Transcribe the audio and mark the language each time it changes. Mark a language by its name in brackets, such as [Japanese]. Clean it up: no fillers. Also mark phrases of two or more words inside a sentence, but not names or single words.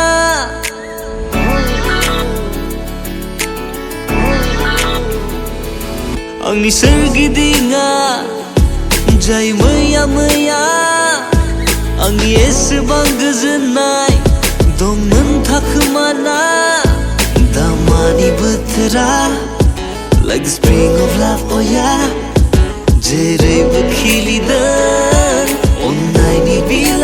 [Bodo] आंनि सोरगिदिङा जायो मैया मैया आंनि एसेबां गोजोननाय दंमोन थाखोमाना दामानि बोथोरा [English] like the spring of love, oh yeah [Bodo] जेरैबो खिलिदों अननायनि